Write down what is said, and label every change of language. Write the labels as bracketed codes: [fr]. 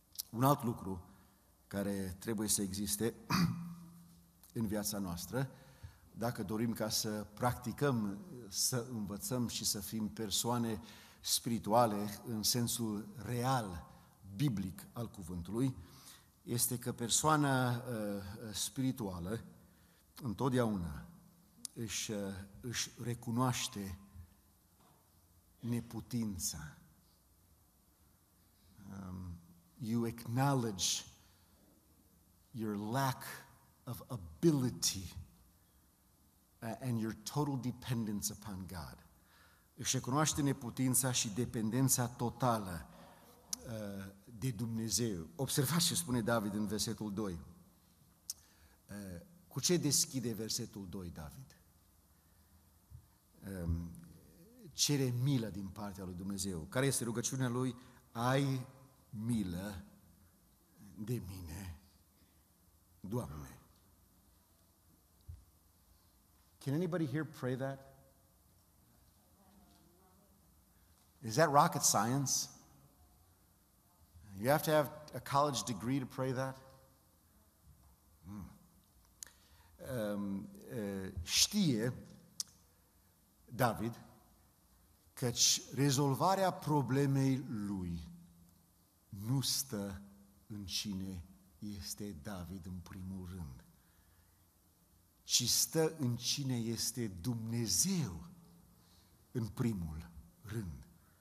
[ro] Un alt lucru care trebuie să existe în viața noastră, dacă dorim ca să practicăm, să învățăm și să fim persoane spirituale în sensul real, biblic al cuvântului, este că persoana spirituală întotdeauna își recunoaște neputința. [en] You acknowledge your lack of ability and your total dependence upon God. [ro] Își recunoaște neputința și dependența totală de Dumnezeu. Observați ce spune David în versetul 2. Cu ce deschide versetul 2, David? Cere milă din partea lui Dumnezeu. Care este rugăciunea lui? Ai milă de mine, Doamne. [en] Can anybody here pray that? Is that rocket science? You have to have a college degree to pray that? [ro] Știe David căci rezolvarea problemei lui nu stă în cine este David în primul rând, ci stă în cine este Dumnezeu în primul rând.